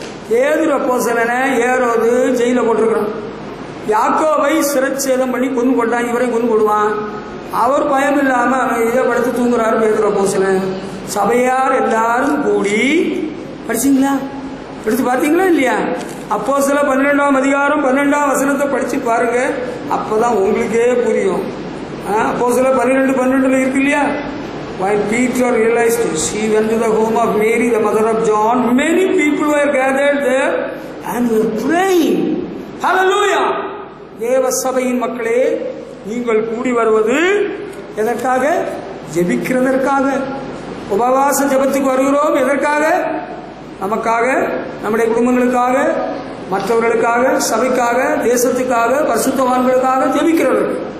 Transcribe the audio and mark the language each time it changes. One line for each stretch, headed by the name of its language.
Tamil: பேதுரு அப்போஸ்தலனை ஏரோது ஜெயில போட்டிருக்கிறான். யாக்கோபை சிரச்சேதம் பண்ணி கொண்டு கொண்டான். இவரை கொண்டு கொள்வான். அவர் பயம் இல்லாம இதை படுத்து தூங்குறாரு பேதுரு அப்போஸ்தலன். சபையார் எல்லாரும் கூடி படிச்சீங்களா? எடுத்து பார்த்தீங்களா இல்லையா? அப்போஸ்தலர் 12ஆம் அதிகாரம் 12ஆம் வசனத்தை படிச்சு பாருங்க. அப்பதான் உங்களுக்கே புரியும். அப்போஸ்தலர் 12:12 இருக்கு இல்லையா?
English: When Peter realized he went to the home of Mary, the mother of John, many people were gathered there and were praying. Hallelujah.
Tamil: தேவ சபையின் மக்களே, நீங்கள் கூடி வருவது எதற்காக? ஜெபிக்கிறதற்காக. உபவாச ஜெபத்துக்கு வருகிறோம். எதற்காக? நமக்காக, நம்முடைய குடும்பங்களுக்காக, மற்றவர்களுக்காக, சபைக்காக, தேசத்துக்காக, பரிசுத்தவான்களுக்காக ஜெபிக்கிறவர்கள்.